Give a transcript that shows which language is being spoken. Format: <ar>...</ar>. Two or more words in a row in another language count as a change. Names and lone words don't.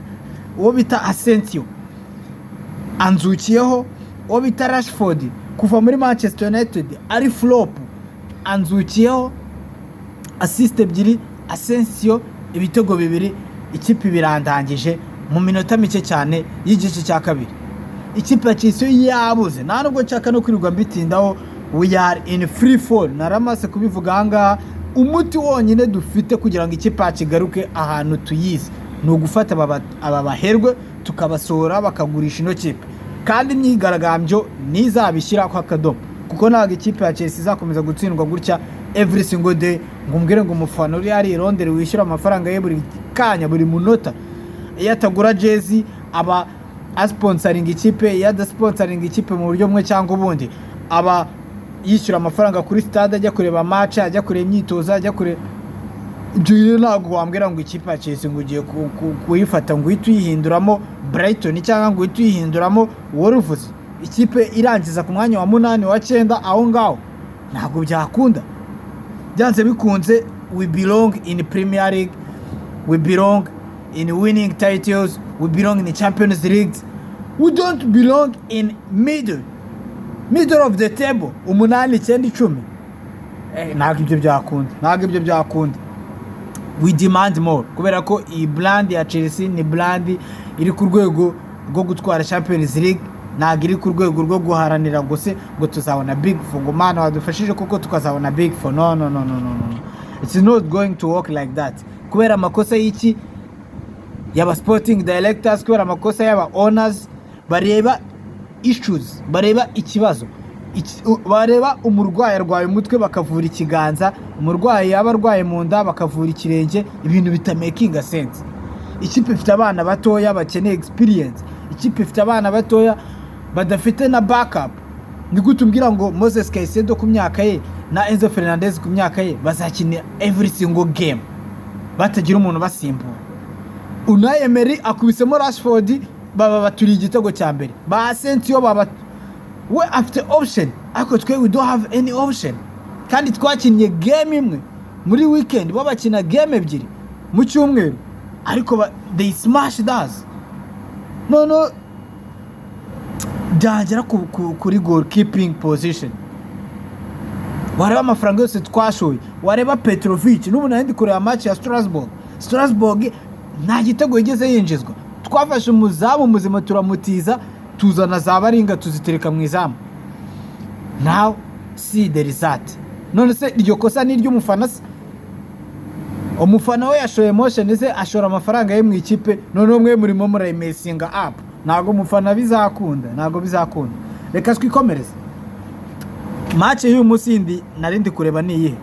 <rw>Uwo bita Asensio anzukiyeho, uwo bita Rashford kuva muri Manchester United ari flop anzukiyeho, assist 2, Asensio ibitego 2, ikipe birandangije mu minota mike cyane y'igice cya kabiri. Ikipe ya Chelsea yabuze, nta nubwo nshaka no kwirirwa mbitindaho.</rw> <en>We are in free fall.</en> <rw>Naramase kubivuga hanga, umuti wonyine dufite kugira ngo ikipe yakigaruke ahantu tuyizi ni ugufata aba baherwe tukabasora bakagurisha ino kipe, kandi imyigaragambyo nizabishyira kwa kadomo, kuko ntabwo ikipe ya Chelsea izakomeza gutsindwa gutya</rw> <en>every single day.</en> <rw>Ngumbwire ngo umufana uri ari Londres wishyura amafaranga ye buri kanya buri munota, iyo atagura jezi aba sponsoring ikipe, iyo adasponsoring ikipe mu buryo bumwe cyangwa ubundi aba yishyura amafaranga kuri stade, ajya kureba match, ajya kureba imyitozo, ajya kureba ibyo. Ntabwo wambwira ngo ikipe ya Chelsea ngo ugiye kuyifata ngo uhite uyihinduramo Brighton cyangwa ngo uhite uyihinduramo Wolves. Ikipe irangiza ku mwanya wa 8 wa 9 aho ngaho ntabwo byakunda. Byanze bikunze,</rw> <en>we belong in Premier League, we belong in winning titles, we belong in the Champions League. We don't belong in middle of the table, 8-9-10.</en> <rw>Ntabwo ibyo byakunda.</rw> <en>We demand more,</en> <rw>kubera ko iyi brand ya Chelsea ni brand iri ku rwego rwo gutwara Champions League, ntabwo iri ku rwego rwo guharanira ngo tuzabona Big Four, ngo mana wadufashije kuko tukazabona Big Four.</rw> <en>No. It's not going to work like that.</en> <rw>Kubera amakosa y'iki yaba</rw> <en>sporting directors,</en> <rw>kubera amakosa y'aba owners, bareba issues, bareba ikibazo, bareba umurwayi arwaye umutwe bakavura ikiganza, umurwayi yaba arwaye mu nda bakavura ikirenge, ibintu bitamakinga sense. Ikipe ifite abana batoya bakeneye experience, ikipe ifite abana batoya badafite na backup, ni gute umbwira ngo Moses Caicedo ku myaka ye na Enzo Fernandez ku myaka ye bazakina</rw> <en>every single game</en> <rw>batagira umuntu basimbura? Unai Emery akubisemo Rashford, baba baturiye igitego cya mbere, ba Asensio baba</rw> <en>we after option, ariko twe we don't have any option.</en> <rw>Kandi twakinnye game imwe muri weekend, bo bakina game ebyiri mu cyumweru, ariko</rw> <en>they smashed us.</en> <rw>No byagera kuri</rw> <en>goalkeeping position,</en> <rw>wareba amafaranga yose twashoye, wareba Petrovic, n'ubu nandi kureba match ya Strasbourg nta gitego yigeze yinjizwa. Twafashe umuzamu muzima turamutiza, tuzana za baringa tuzitereka mu izamu.</rw> <en>Now see the result.</en> <rw>None se iryo kosa ni ry'umufana se? Umufana we yashoye emotion se, ashora amafaranga ye mu ikipe, none umwe murimo murayimesinga up. Nago umufana bizakunda, nago bizakunda. Reka twikomereze. Match y'uyu musindi narindi kureba ni iyihe?</rw>